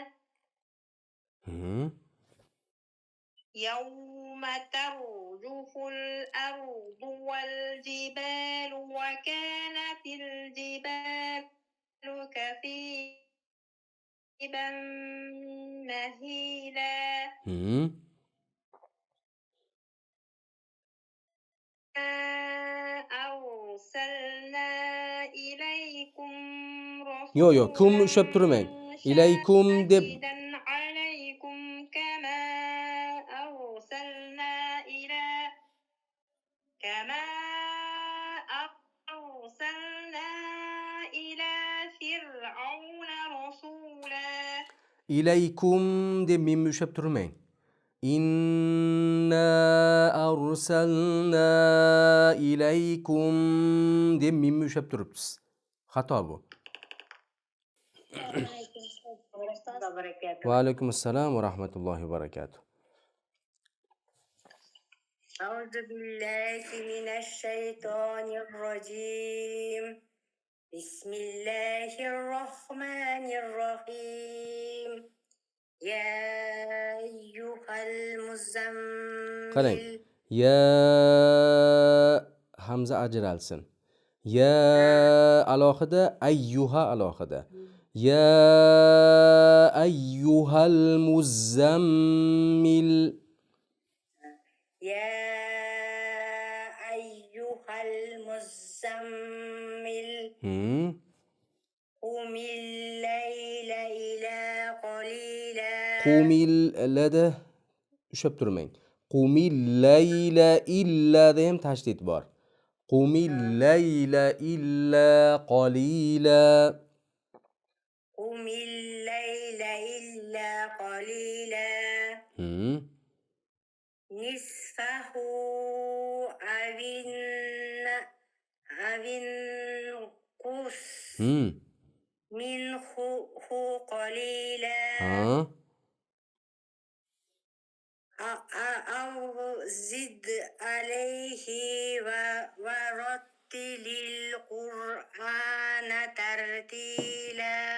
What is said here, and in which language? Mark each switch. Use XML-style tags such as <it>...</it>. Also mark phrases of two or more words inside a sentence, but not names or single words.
<ar>يوم ترجف الأرض والجبال وكانت الجبال كثيبا مهيلا أرسلنا إليكم</ar> <uz>Yo'q, kumni ushlab turmang. Ilaykum deb</uz> <ar>شاهدا عليكم كما أرسلنا إلى فرعون رسولا</ar> <uz>ilaykum deb mimni ushlab turmang.</uz> <ar>إنا أرسلنا إليكم</ar> <uz>deb mimni ushlab turibsiz. Xato bu.</uz> <ar>وعليكم السلام ورحمة الله وبركاته. أعوذ بالله من الشيطان الرجيم بسم الله الرحمن الرحيم يا أيها</ar> <uz>Qarang.</uz> <ar>المزمل</ar> <uz>Ya hamza ajralsin. Ya alohida, ayyuha alohida.</uz> <ar>يا أيها المزمل. يا أيها المزمل قم الليل إلا قليلا</ar> <uz>Qumil lada ushlab turmang.</uz> <ar>قم الليل إلا</ar> <uz>da ham tashdid bor.</uz> <ar>قم الليل إلا قليلا. قم الليل إلا قليلا نصفه أو انقص منه قليلا أو زد عليه ورتل القرآن ترتيلا</ar>